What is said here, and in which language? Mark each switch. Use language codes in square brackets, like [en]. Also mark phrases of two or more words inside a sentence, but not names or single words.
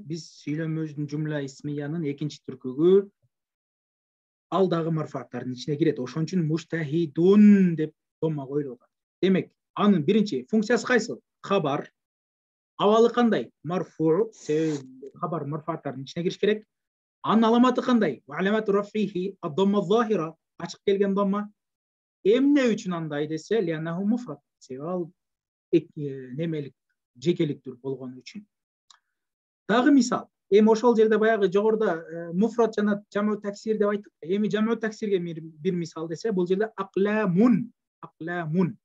[ky] Биз сүйлөмөбүздүн [ar] جملة اسمية [ky] экинчи түркүгү ал дагы марфуаттардын ичине кирет. Ошон үчүн муштахидун деп домма коюлуп атат. Демек, анын биринчи функциясы кайсы? Хабар. Абалы кандай? Марфу. Хабар марфуаттардын ичине кириш керек. Анын аламаты кандай? [ar] علامة رفعه الضمة ظاهرة. [ky] Ачык келген домма. Эмне үчүн андай десе, [ar] لأنه مفرد. [ky] Ал немелик, жекеликтүү болгон үчүн. Дагы мисал. Эми ошол жерде баягы жогоруда муфрад жана [ar] جمع تكسير [ky] деп айттык. Эми [ar] جمع تكسير [ky] бир мисал десе, бул жерде акламун, акламун.